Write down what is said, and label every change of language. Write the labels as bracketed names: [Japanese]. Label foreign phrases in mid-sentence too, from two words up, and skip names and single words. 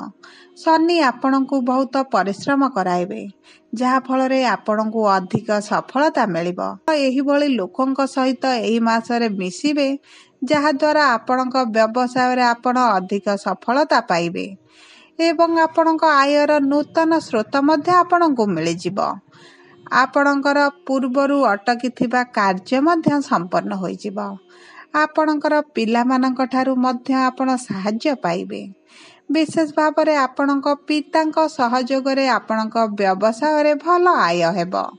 [Odia] ଶନି ଆପଣଙ୍କୁ ବହୁତ ପରିଶ୍ରମ କରାଇବେ, ଯାହା ଫଳ ରେ ଆପଣଙ୍କୁ ଅଧିକ ସଫଳତା ମିଳିବ। ଏହି ଭଳି ଲୋକଙ୍କ ସହିତ ଏହି ମାସରେ ମିଶିବେ, ଯାହା ଦ୍ୱାରା ଆପଣଙ୍କ ବ୍ୟବସାୟ ରେ ଆପଣ ଅଧିକ ସଫଳତା ପାଇବେ। ଏବଂ ଆପଣଙ୍କ ଆୟର ନୂତନ ସ୍ରୋତ ମଧ୍ୟ ଆପଣଙ୍କୁ ମିଳିଯିବ। ଆପଣଙ୍କର ପୂର୍ବରୁ ଅଟକିଥିବା କାର୍ଯ୍ୟ ମଧ୍ୟ ସମ୍ପନ୍ନ ହୋଇଯିବ। ଆପଣଙ୍କର ପିଲାମାନଙ୍କ ଠାରୁ ମଧ୍ୟ ଆପଣ ସାହାଯ୍ୟ ପାଇବେ। ବିଶେଷ ଭାବରେ ଆପଣଙ୍କ ପିତାଙ୍କ ସହଯୋଗରେ ଆପଣଙ୍କ ବ୍ୟବସାୟରେ ଭଲ ଆୟ ହେବ।